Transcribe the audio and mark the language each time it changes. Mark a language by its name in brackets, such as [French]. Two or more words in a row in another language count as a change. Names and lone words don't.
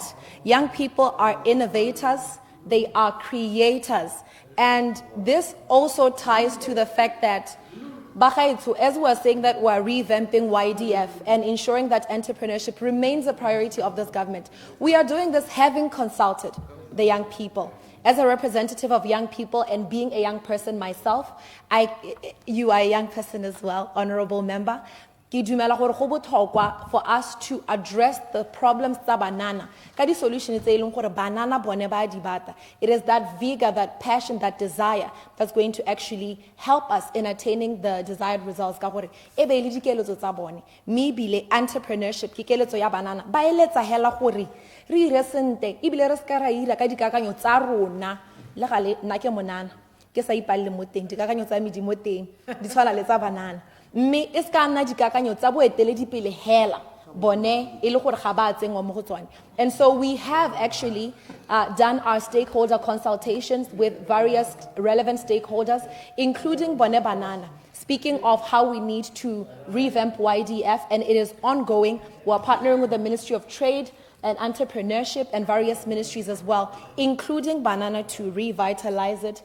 [English] Young people are innovators, they are creators, and this also ties to the fact that as we are saying that we are revamping YDF and ensuring that entrepreneurship remains a priority of this government, we are doing this having consulted the young people. As a representative of young people and being a young person myself, you are a young person as well, Honorable Member. For us to address the problems [Tswana] tsa banana, ka solutions banana bone ba di bata. [English] It is that vigor, that passion, that desire that's going to actually help us in attaining the desired results. [Tswana] Ka gore e be le dikeletso tsa bone me bile entrepreneurship ke keletso ya banana ba eletsa hela gore re ire sente e bile re ska ra ira ka dikakanyo tsa rona le gale nna ke monana ke sa ipalle mo teng dikakanyo tsa me di mo teng di tshwana le tsa banana mme e ska nna dikakanyo tsa boeteledipele hela bone e le gore ga ba tsengwa mo go tsone. [English] And so we have actually done our stakeholder consultations with various relevant stakeholders, including [Tswana] Bone Banana, [English] speaking of how we need to revamp YDF, and it is ongoing. We're partnering with the Ministry of Trade and Entrepreneurship and various ministries as well, including Banana, to revitalize it.